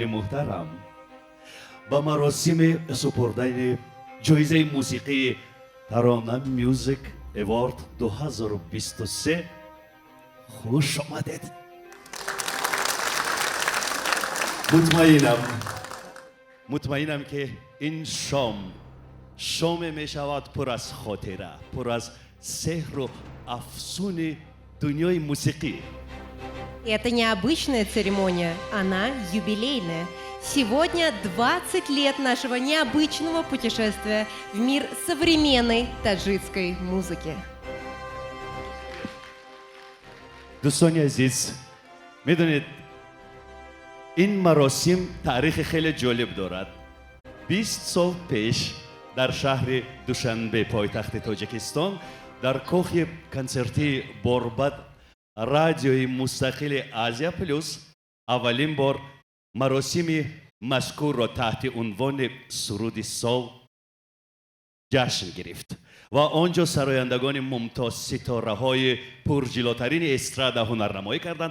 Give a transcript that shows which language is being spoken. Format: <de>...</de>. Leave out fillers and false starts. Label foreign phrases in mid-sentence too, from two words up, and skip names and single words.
<fa>محترم، با مراسم سپردن جایزه موسیقی ترانه میوزیک اوارد 2023 خوش آمدید. مطمئنم که این شام می شود پر از خاطره، پر از سحر و افسون دنیای موسیقی.</fa> <ru>Это необычная церемония, она юбилейная. Сегодня 20 лет нашего необычного путешествия в мир современной таджикской музыки.</ru> <fa>دوستان عزیز، میدونید این مراسم تاریخ خیلی جالب دارد. 20 سال پیش در شهر دوشنبه پایتخت تاجیکستان در کاخ کنسرتی بورباد رادیوی مستقل آسیا پلوس اولین بار مراسم مذکور را تحت عنوان سرود سال جشن گرفت و آنجا سرایندگان ممتاز ستاره های پرجلوترین استرادا هنرنمایی کردند.</fa>